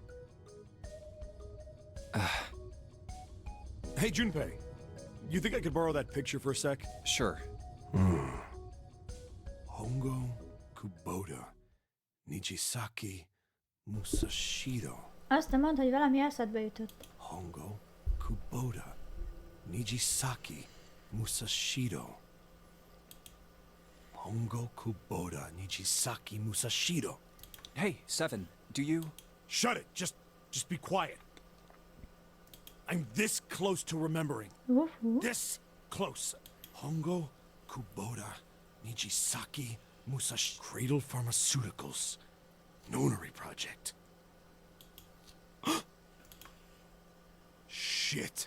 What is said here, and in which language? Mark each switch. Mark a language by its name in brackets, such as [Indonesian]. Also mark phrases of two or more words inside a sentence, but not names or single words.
[English] Hey, Junpei. You think I could borrow that picture for a sec? Sure. Hongo Kubota. Nijisaki Musashiro. [Hungarian] Azt nem mondd, hogy valami eszedbe jutott. [English] Hongo Kubota. Nijisaki Musashiro. Hongo Kubota. Nijisaki Musashiro. Hey, Seven, do you... Shut it! Just be quiet. I'm this close to remembering. This close. Hongo Kubota. Nijisaki Musashi. Cradle Pharmaceuticals. Nonary project. Shit.